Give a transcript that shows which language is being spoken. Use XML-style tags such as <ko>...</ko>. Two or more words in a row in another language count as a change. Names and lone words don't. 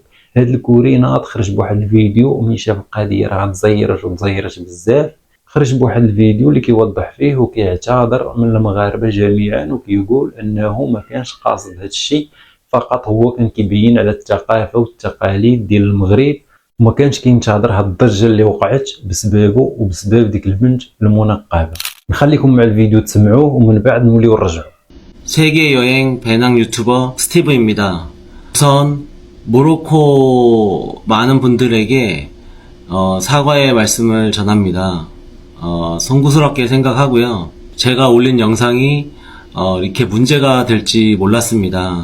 <ar>هاد الكوري ناض خرج بواحد الفيديو وملي شاف القضيه راه تزيرت بزاف، خرج بواحد الفيديو اللي كيوضح فيه وكيعتذر من المغاربه جميعا، وكيقول انه ما كانش قاصد هاد الشيء، فقط هو كان كيبين على الثقافه والتقاليد ديال المغرب، وما كانش كينتظر هاد الضجه اللي وقعت بسببه وبسبب ديك البنت المنقبه. نخليكم مع الفيديو تسمعوه ومن بعد نوليو نرجعوا.</ar> <ko>세계 여행 배낭 유튜버 스티브입니다. 우선 모로코 많은 분들에게 사과의 말씀을 전합니다. 송구스럽게 생각하고요. 제가 올린 영상이 이렇게 문제가 될지 몰랐습니다.</ko>